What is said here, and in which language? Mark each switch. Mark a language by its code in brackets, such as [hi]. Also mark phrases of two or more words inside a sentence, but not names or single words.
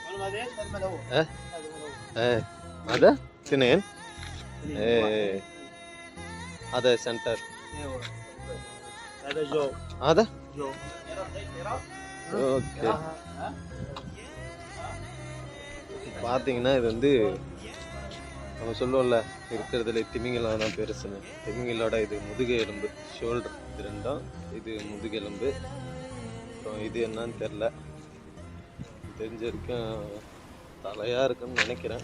[ar] هذا اثنين. هذا سنتر. هذا جو. هذا جو. [ta] ஓகே. பார்த்தீங்கன்னா இது வந்து நம்ம சொல்லுவோம்ல இருக்கிறதுல திமிங்கலம் தான் பெருசுன்னு. திமிங்கலோட இது முதுகு எலும்பு, ஷோல்டர் இது ரெண்டும். இது முதுகு எலும்பு. அப்புறம் இது என்னன்னு தெரில, தெரிஞ்சிருக்கும் தலையாக இருக்குன்னு நினைக்கிறேன்.